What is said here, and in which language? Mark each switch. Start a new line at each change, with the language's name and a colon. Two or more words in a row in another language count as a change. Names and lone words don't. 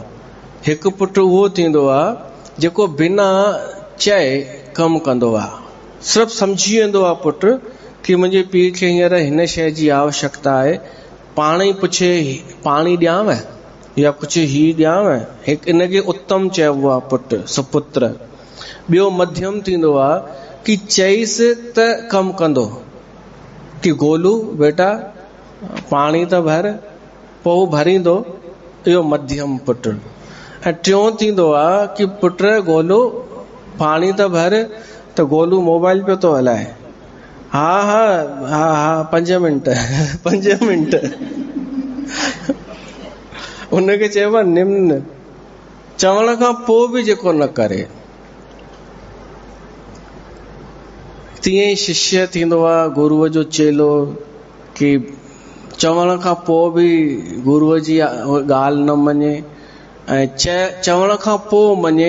Sindhi: हिकु पुट उहो थींदो आहे जेको बिना चए कमु कंदो आहे, सिर्फ़ु सम्झी वेंदो आहे पुट कि मुंहिंजे पीउ खे हींअर हिन शइ जी आवश्यकता आहे, पाण ई पुछे पाणी ॾियांव या कुझु ही ॾियांव। हिकु इनखे उत्तम चइबो आहे पुट, सुपुत्र। ॿियो मध्यम थींदो आहे कि चईसि त कमु कंदो, कि गोलू बेटा पाणी त भर, पोइ भरींदो, इहो मध्यम पुट। ऐं टियों थींदो आहे कि पुट गोलू पाणी त भर, त गोलू मोबाइल पियो थो हलाए, हा 5 मिंट 5 मिंट। उनखे चइबो आहे निम्न, चवण खां पोइ बि जेको न करे। तीअं ई शिष्य थींदो आहे, गुरूअ जो चेलो, कि चवण खां पोइ बि गुरूअ जी ॻाल्हि न मञे ऐं चवण खां पोइ मञे।